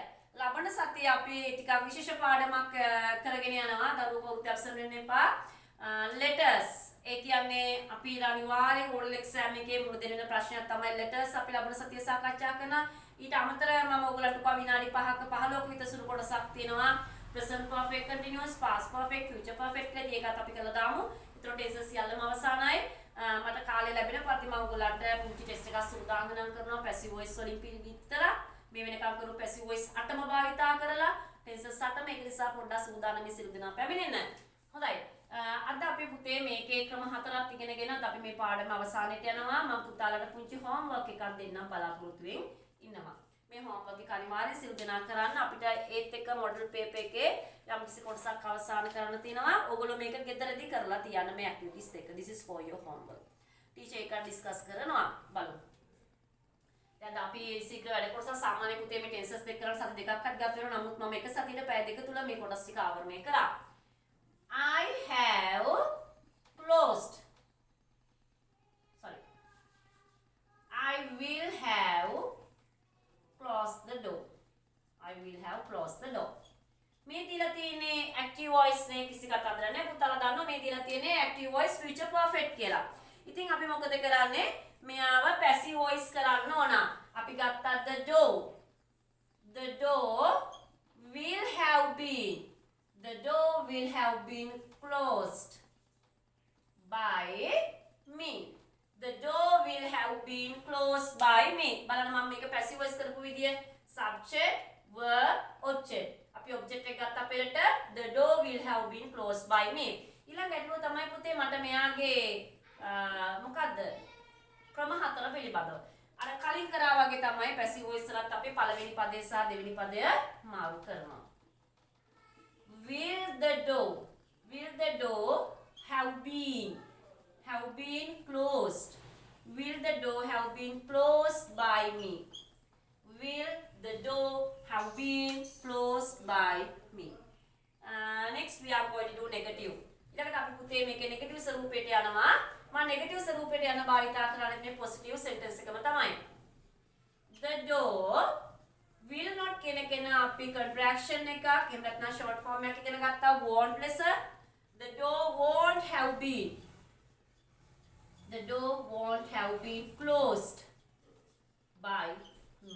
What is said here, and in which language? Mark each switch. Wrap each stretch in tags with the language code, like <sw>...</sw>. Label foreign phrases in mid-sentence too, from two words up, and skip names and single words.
<si>ලබන සතියේ අපි ටිකක් විශේෂ පාඩමක් කරගෙන යනවා. දරුවෝ කවුරුත් absent වෙන්න එපා. letters ඒ කියන්නේ අපි අනිවාර්යෙන්</si> <en>oral exam</en> <si>එකේ මුල දෙන ප්‍රශ්නයක් තමයි letters අපි ලබන සතියේ සාකච්ඡා කරන. ඊට අමතරව මම ඔයගලන්ට කව විනාඩි 5ක 15ක විතර සුළු කොටසක් තියෙනවා.</si> <en>present perfect continuous, past perfect, future perfect</en> <si>කියලා ඒකත් අපි කරලා දාමු. ඒතර ටෙස්ට් සියල්ලම අවසానයි. මට කාලය ලැබෙන පරිදි මම ඔයගලන්ට පුංචි ටෙස්ට් එකක් සූදානම් කරනවා</si> <en>passive voice</en> <si>වලින් විතර. මේ වෙනකම් කරු</si> <en>passive voice</en> <si>8ම භාවිතා කරලා ටෙන්සස් 8ම ඒක නිසා පොඩ්ඩක් සූදානම් මේ සිල් දෙනා පැමිණෙන්න. හොඳයි. අද අපි පුතේ මේකේ ක්‍රම 4ක් ඉගෙනගෙන අපි මේ පාඩම අවසානයට යනවා. මම පුතාලට පුංචි homework එකක් දෙන්නම් බලාපොරොත්තු වෙමින් ඉන්නවා. මේ homework එක අනිවාර්යෙන් සිල් දෙනා කරන්න. අපිට ඒත් එක</si> <en>model paper</en> <si>එකේ යම් කිසි කොටසක් අවසන් කරන්න තියෙනවා. ඔයගොල්ලෝ මේක ගෙදරදී කරලා තියන්න මේ activities එක.</si> <en>This is for your homework.</en> <si>ටීචර් එක ඩිස්කස් කරනවා බලමු. දැන් අපි ශීඝ්‍ර වැඩ කොටස සාමාන්‍ය පුතේ මේ ටෙන්සස් දෙක කරලා සති දෙකක් හරි ගත වෙනවා. නමුත් මම එක සතියේ පැය දෙක තුල මේ කොටස් ටික ආවරණය කරා.</si> <en>I have closed. Sorry. I will have closed the door. I will have closed the door.</en> <si>මේ දීලා තියෙන්නේ</si> <en>active voice</en> <si>නේ කිසි කතාවක් නැහැ. පුතාලා දන්නවා මේ දීලා තියෙන්නේ</si> <en>active voice future perfect</en> <si>කියලා. ඉතින් අපි මොකද කරන්නේ? මෙයාව</si> <en>passive voice</en> <si>කරන්න ඕන. අපි ගත්තා</si> <en>the door. The door will have been. The door will have been closed by me. The door will have been closed by me.</en> <si>බලන්න මම මේක</si> <en>passive voice</en> <si>කරපු විදිය</si> <en>subject verb object.</en> <si>අපි object එක ගත්ත පෙරට</si> <en>the door will have been closed by me.</en> <si>ඊළඟ ගැටලුව තමයි පුතේ මට මෙයාගේ මොකද්ද ක්‍රම 4 පිළිබඳව. අර කලින් කරා වගේ තමයි</si> <en>passive voice</en> <si>වලත් අපි පළවෙනි පදේ සහ දෙවෙනි පදය මාරු කරනවා.</si> <en>Will the door have been closed? Will the door have been closed by me? Will the door have been closed by me? Next we are going to do negative.</en> <si>ඊළඟට අපි පුතේ මේකේ negative ස්වරූපයට යනවා. මම negative ස්වරූපයට යන භාවිතා කරන්නේ මේ</si> <en>positive sentence</en> <si>එකම තමයි.</si> <en>The door will not</en> <si>කියන අපි contraction එකක් එහෙම නැත්නම්</si> <en>short form</en> <si>එකක් ඉගෙන ගත්තා</si> <en>won't less. The door won't have been. The door won't have been closed by me.</en>